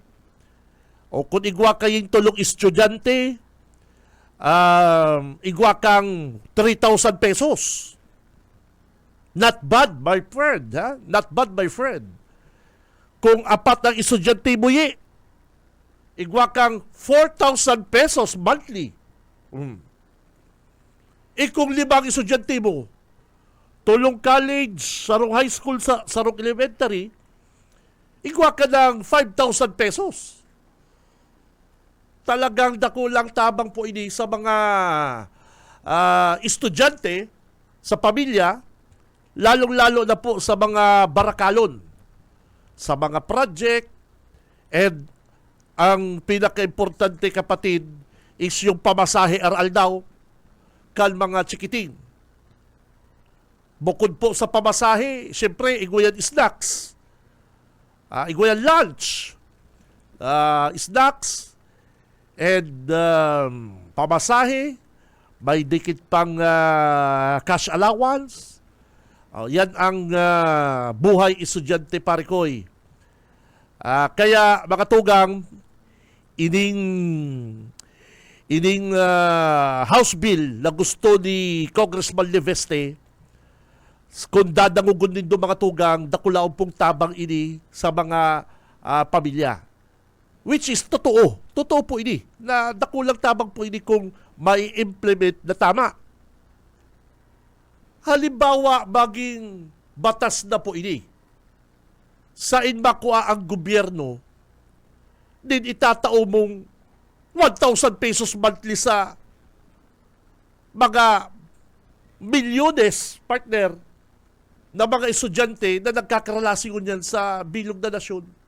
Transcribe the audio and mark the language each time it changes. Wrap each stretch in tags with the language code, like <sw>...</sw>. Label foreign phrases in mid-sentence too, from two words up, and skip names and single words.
<bik>O kung igwa kayong tulong estudyante, igwa kang 3,000 pesos.</bik> <en>Not bad, my friend. Ha? Not bad, my friend.</en> <bik>Kung apat ang estudyante mo, igwa kang 4,000 pesos monthly. Kung 5 estudyante mo, tulong college, sarong high school, sarong elementary, igwa ka ng 5,000 pesos. Talagang dakulang tabang po ini sa mga estudyante, sa pamilya, lalong-lalo na po sa mga barakalon, sa mga project, and ang pinaka-importante kapatid is yung pamasahe aral daw kan mga chikiting. Bukod po sa pamasahe, siyempre, igwayan snacks. Igwayan lunch. Snacks. And pamasahe. May dikit pang</bik> <en>cash allowance.</en> <tl>Yan ang buhay estudyante parikoy.</tl> <bik>Kaya, mga tugang, ining</bik> <en>House Bill</en> <bik>na gusto ni Congressman Leveste, kung dadangugon din doon mga tugang, dakulaon pong tabang ini sa mga pamilya.</bik> <en>Which is</en> <bik>totoo. Totoo po ini. Na dakulang tabang po ini kung may implement na tama. Halimbawa, maging batas na po ini. Sain makuha ang gobyerno, din itatao mong 1,000 pesos monthly sa mga milyones, partner, na mga estudyante na nagkakaralasingon yan sa bilog na nasyon.</bik>